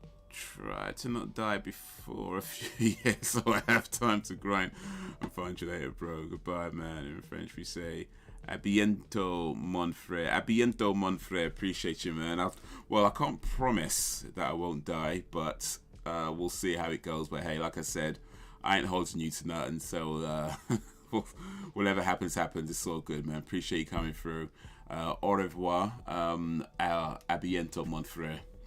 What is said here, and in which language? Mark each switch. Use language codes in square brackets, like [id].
[en] Try to not die before a few years so I have time to grind and find you later, bro. Goodbye, man. In French we say [fr] à bientôt, mon frère. À bientôt, mon frère. [en] Appreciate you, man. I can't promise that I won't die, but we'll see how it goes. But hey, like I said, I ain't holding you to nothing, so whatever happens. It's all good, man. Appreciate you coming through. [fr] Au revoir. À bientôt, mon frère.